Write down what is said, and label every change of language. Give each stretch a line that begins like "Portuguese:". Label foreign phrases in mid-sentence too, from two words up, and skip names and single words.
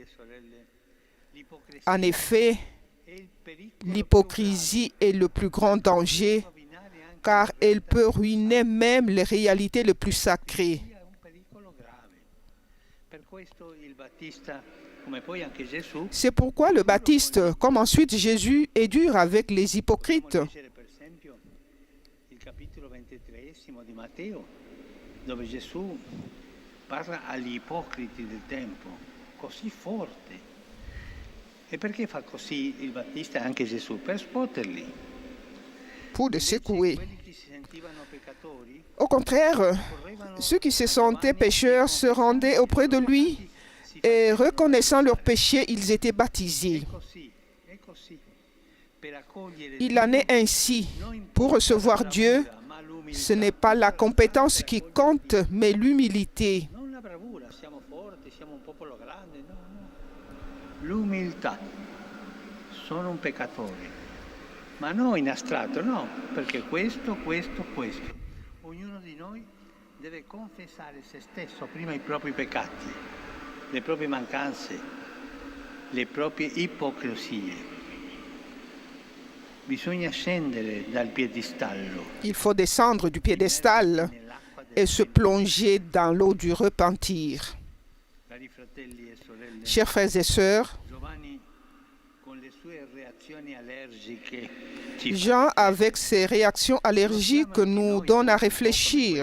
French: En effet, l'hypocrisie est le plus grand danger, car elle peut ruiner même les réalités les plus sacrées. C'est pourquoi le Baptiste, comme ensuite Jésus, est dur avec les hypocrites.
Italian: Dove Gesù parla agli ipocriti del tempo, così forte. E perché fa così il Battista e anche Gesù? Per scuoterli.
French: Pour les secouer. Au contraire, ceux qui se sentaient pécheurs se rendaient auprès de lui et reconnaissant leurs péchés, ils étaient baptisés. Il en est ainsi. Pour recevoir Dieu, ce n'est pas la compétence qui compte, mais l'humilité.
Italian: L'umiltà. Sono un peccatore. Ma non in astratto, no, perché questo. Ognuno di noi deve confessare se stesso prima i propri peccati, le proprie mancanze, le proprie ipocrisie. Bisogna scendere dal piedistallo.
French: Il faut descendre du piédestal et se plonger dans l'eau du repentir. Chers frères et sœurs, Jean, avec ses réactions allergiques, nous donne à réfléchir.